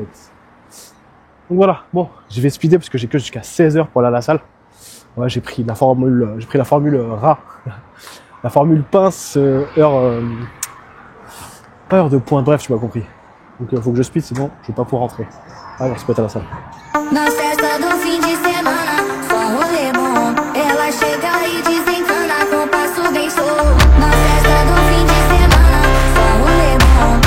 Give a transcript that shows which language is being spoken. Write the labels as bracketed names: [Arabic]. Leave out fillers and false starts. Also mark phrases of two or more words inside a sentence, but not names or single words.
[French] Donc voilà, bon, je vais speeder parce que j'ai que jusqu'à 16h pour aller à la salle. Ouais, j'ai pris la formule rat. La formule pince, pas heure de pointe, bref, tu m'as compris. Donc faut que je speed, sinon je vais pas pouvoir rentrer. Allez, on se pète à la salle. [Portuguese] Na festa do fim de semana, só rolê bom. Ela chega e desencana com passo bem solto. Na festa do fim de semana, só rolê bom.